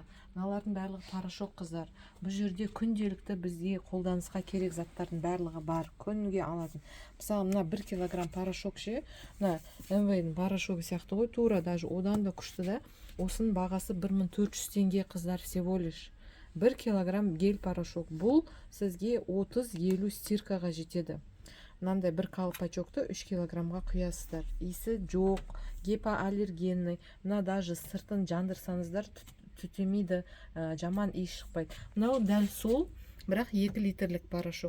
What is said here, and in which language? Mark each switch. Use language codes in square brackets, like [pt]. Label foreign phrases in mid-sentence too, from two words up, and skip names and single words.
[kk] Мыналардың барлығы порошок қыздар. Бұл жерде күнделікті бізде қолданысқа керек заттардың барлығы бар. Күнге алатын. Мысалы, мына 1 килограмм порошок ше, мына МВ-ның порошогы сияқты ғой, тура даже одан да күшті да. Осының бағасы 1400 теңге қыздар, [ru] всего лишь. [kk] 1 килограмм гель порошок. Бұл сізге 30-50 стиркаға жетеді. Мынандай бір колпачокты 3 килограммға құясыздар. Иісі жоқ, гипоаллергенный. Мына даже сыртын жандырсаңыздар түтемейді, жаман иіс шықпайды. Мынау дәл сол, бірақ 2 литрлік порошок.